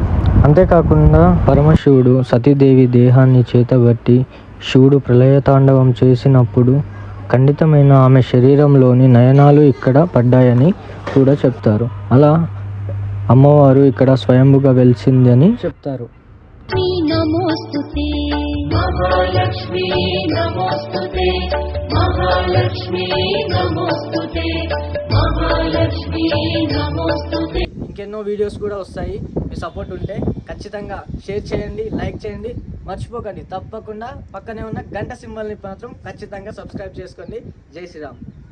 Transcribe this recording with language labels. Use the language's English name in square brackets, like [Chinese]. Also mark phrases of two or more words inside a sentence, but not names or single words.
[Telugu] అంతేకాకుండా పరమశివుడు సతీదేవి దేహాన్ని చేతబట్టి శివుడు ప్రళయతాండవం చేసినప్పుడు ఖండితమైన ఆమె శరీరంలోని నయనాలు ఇక్కడ పడ్డాయని కూడా చెప్తారు. అలా అమ్మవారు ఇక్కడ స్వయంభుగా వెలిసిందని చెప్తారు. [Sanskrit] नमोऽस्तुते महालक्ष्मी नमोऽस्तुते महालक्ष्मी नमोऽस्तुते महालक्ष्मी नमोऽस्तुते [Telugu] ఇంకెన్నో వీడియోస్ కూడా వస్తాయి. మీ సపోర్ట్ ఉంటే ఖచ్చితంగా షేర్ చేయండి, లైక్ చేయండి, మర్చిపోకండి. తప్పకుండా పక్కనే ఉన్న గంట సింబల్ని మాత్రం ఖచ్చితంగా సబ్స్క్రైబ్ చేసుకోండి. [Hindi] जय श्रीराम.